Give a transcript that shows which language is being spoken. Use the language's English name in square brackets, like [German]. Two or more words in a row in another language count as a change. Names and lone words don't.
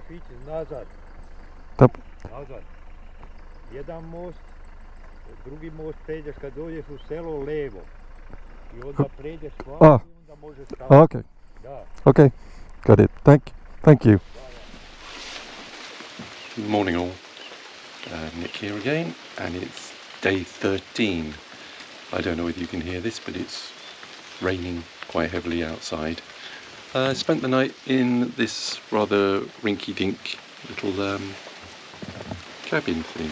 [Serbian] moraš ići nazad. Dobro. Nazad. Jedan most, drugi most pređeš kad dođeš u selo levo. I onda pređeš vamo i onda možeš staviti. Okay. Da. [English] Okay. Got it. Thank you. Morning all. Nick here again, and it's day 13. I don't know whether you can hear this, but it's raining quite heavily outside. I spent the night in this rather rinky-dink little cabin thing.